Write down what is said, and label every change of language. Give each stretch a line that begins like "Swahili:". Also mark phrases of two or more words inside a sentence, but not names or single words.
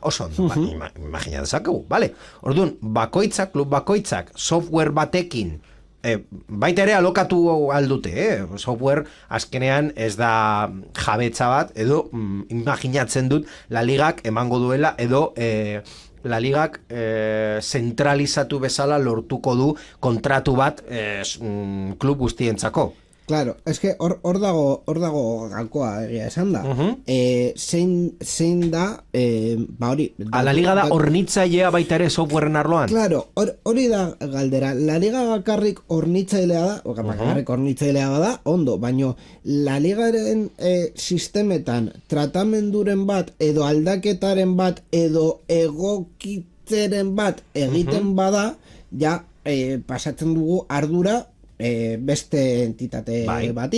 Basque: Oso ondo, imagina dezakegu, vale? Orduan, klub bakoitzak software batekin baita ere alokatu aldute, software azkenean ez da jabetza bat, edo imaginatzen dut La Ligak emango duela, edo La Ligak zentralizatu bezala lortuko du kontratu bat klub guztientzako.
Spanish: Claro, es que
Basque: hor dago gakoa egia esan da. Zein da, hori... La Liga da hornitzailea baita ere softwaren arloan? Claro, hori da galdera. La Liga bakarrik hornitzailea da, bakarrik hornitzailea da, ondo, baino La Ligaren sistemetan tratamenduren bat, edo aldaketaren bat, edo egokitzeren bat egiten bada, ja pasatzen dugu ardura beste entitate bati.